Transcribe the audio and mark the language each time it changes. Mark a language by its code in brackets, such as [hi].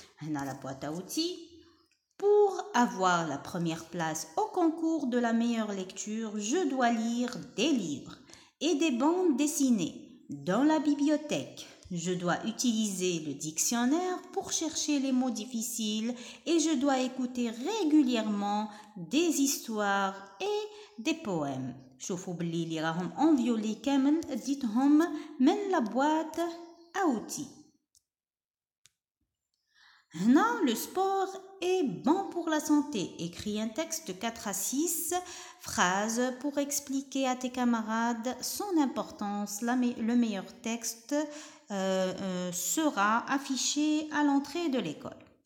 [fr] Dans la boîte à outils. Pour avoir la première place au concours de la meilleure lecture, je dois lire des livres et des bandes dessinées. Dans la bibliothèque, je dois utiliser le dictionnaire pour chercher les mots difficiles et je dois écouter régulièrement des histoires et des poèmes. [ar] شوفوا باللي اللي راهم [fr] en violet [ar] كامل اديتهم من [fr] la boîte à outils. [ar] هنا [fr] le sport est bon pour la santé. Écris un texte de 4 à 6 phrases pour expliquer à tes camarades son importance. Le meilleur texte sera affiché à l'entrée de l'école.